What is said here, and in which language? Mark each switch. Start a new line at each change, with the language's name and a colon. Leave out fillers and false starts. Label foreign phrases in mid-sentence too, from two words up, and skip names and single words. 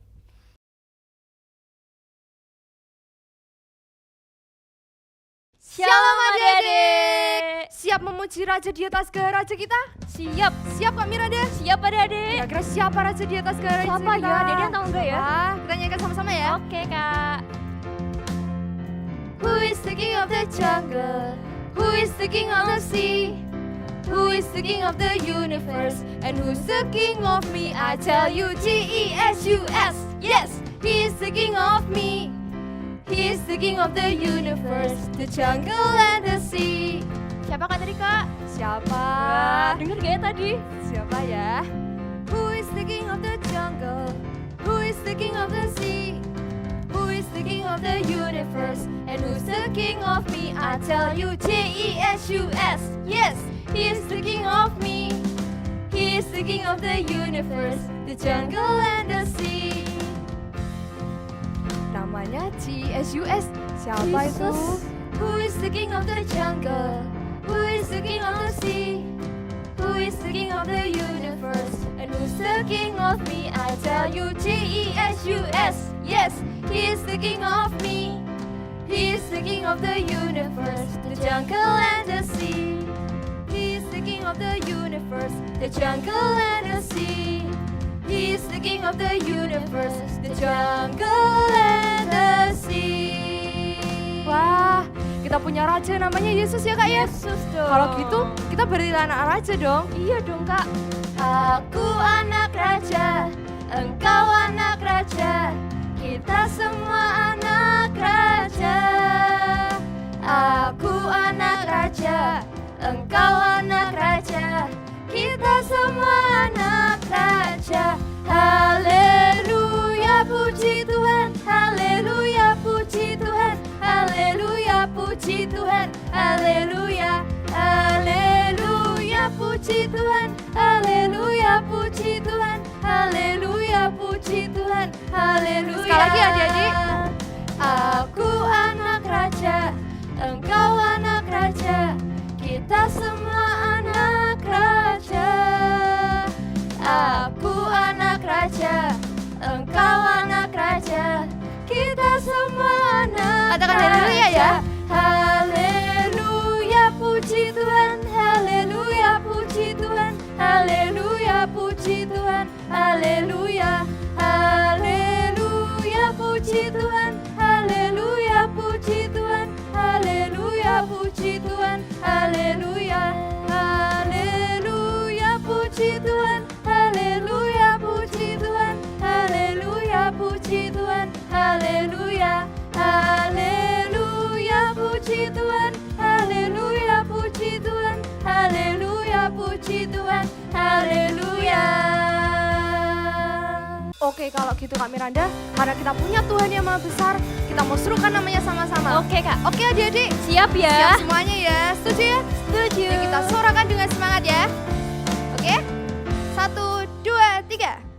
Indonesian: Shalom adik-adik. Siap memuji raja di atas segala raja kita? Siap Kak Miranda? Siap adik-adik. Kira-kira siapa raja di atas segala raja kita? Siapa ya? Adik-adik tahu enggak ya? Kita nyanyikan sama-sama ya. Oke Kak.
English: Who is the king of the jungle? Who is the king of the sea? Who is the king of the universe? And who's the king of me? I tell you, Jesus. Yes, he is the king of me. He is the king of the universe, the jungle and the sea.
Indonesian: Siapa Kak tadi Kak? Siapa? Dengar gak ya tadi? Siapa ya?
English: Who is the king of the jungle? Who is the king of the sea? Who is the king of the universe? And who's the king of me? I tell you, Jesus. Yes, he is the king of me. He is the king of the universe, the jungle and the sea.
Indonesian: Namanya Jesus. Siapa itu?
English: Who is the king of the jungle? Who is the king of the sea? Who is the king of the universe? And who's the king of me? I tell you, Jesus. Yes, he is the king of me. He is the king of the universe, the jungle and the sea. He is the king of the universe, the jungle and the sea. He is the king of the universe, the jungle and the sea.
Indonesian: Wah, kita punya raja namanya Yesus ya Kak ya? Yesus dong. Kalau gitu, kita berarti anak raja dong. Iya dong Kak. Aku anak raja, engkau anak raja, kita semua anak raja. Aku anak raja, engkau anak raja, kita semua anak raja. Haleluya puji Tuhan, haleluya puji Tuhan, haleluya puji Tuhan, haleluya, haleluya puji Tuhan, haleluya puji Tuhan, haleluya puji Tuhan, haleluya. Sekali lagi adik-adik. Aku anak raja, engkau anak raja, kita semua anak raja. Aku anak raja, engkau anak raja, kita semua anak raja. Katakan haleluya ya. Haleluya puji Tuhan, haleluya puji Tuhan, haleluya puji Tuhan, haleluya, haleluya puji Tuhan, haleluya puji Tuhan, haleluya puji Tuhan, haleluya, haleluya puji Tuhan, haleluya puji Tuhan, haleluya puji Tuhan, haleluya, haleluya puji Tuhan, haleluya puji Tuhan, haleluya puji Tuhan, haleluya. Oke, kalau gitu Kak Miranda, karena kita punya Tuhan yang Maha Besar, kita mau serukan namanya sama-sama. Oke Kak. Oke adik-adik, Siap ya. siap semuanya ya, setuju ya? Setuju. Yuk kita sorakan dengan semangat ya. Oke, 1, 2, 3.